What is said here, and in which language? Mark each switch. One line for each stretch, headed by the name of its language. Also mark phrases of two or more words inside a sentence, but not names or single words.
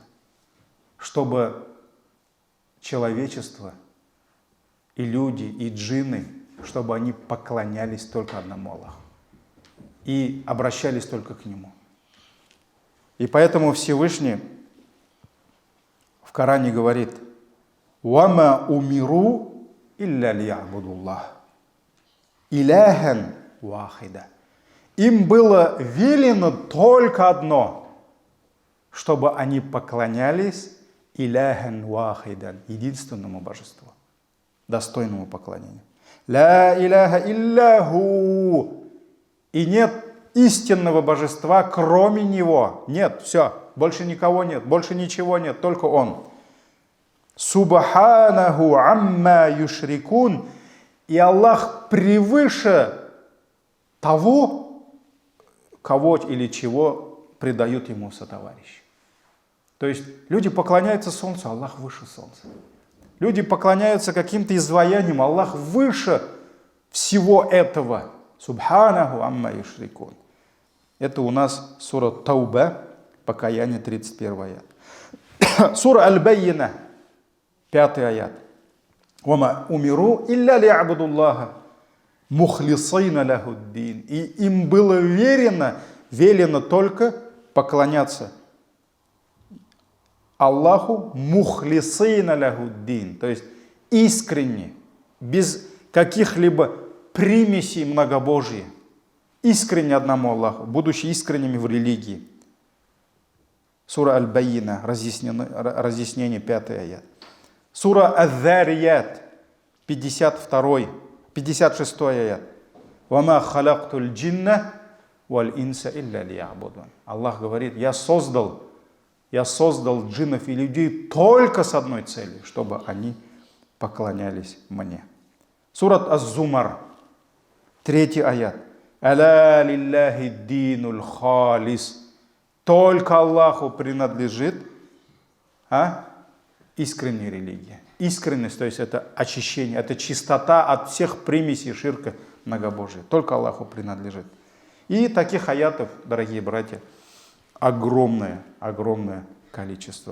Russian: Чтобы человечество и люди, и джинны, чтобы они поклонялись только одному Аллаху. И обращались только к Нему. И поэтому Всевышний в Коране говорит:
Arabic: «وما أمروا إلا ليعبدوا الله، إلها واحدا».
Russian: Им было велено только одно, чтобы они поклонялись
Arabic: إلها واحدا,
Russian: единственному божеству. достойному поклонению.
Arabic: لا إله إلا هو.
Russian: И нет истинного божества, кроме Него. Нет, все, больше никого нет, больше ничего нет, только Он.
Arabic: سبحانه عما يشركون.
Russian: И Аллах превыше того, кого или чего предают Ему сотоварищи. То есть люди поклоняются Солнцу, Аллах выше Солнца. Люди поклоняются каким-то изваяниям, Аллах выше всего этого.
Arabic: سبحانه عما يشركون.
Russian: Это у нас сура Тауба, покаяние, 31 аят. Сура Аль-Баййина, 5 аят.
Arabic: «وما أمروا إلا ليعبدوا الله مخلصين له الدين».
Russian: И им было велено только поклоняться Аллаху
Arabic: مخلصين له الدين,
Russian: то есть искренне, без каких-либо примесей многобожия. Искренне одному Аллаху, будучи искренними в религии. Сура Аль-Баййина, разъяснение, 5 аят. Сура Ад-Дарият, 56 аят.
Arabic: «وما خلقت الجن والإنس إلا ليعبدون».
Russian: Аллах говорит, я создал джиннов и людей только с одной целью, чтобы они поклонялись мне. Сурат Аз-Зумар, 3 аят.
Arabic: «ألا لله الدين الخالص».
Russian: Только Аллаху принадлежит искренняя религия. Искренность, то есть это очищение, это чистота от всех примесей ширка многобожия. Только Аллаху принадлежит. И таких аятов, дорогие братья, огромное количество.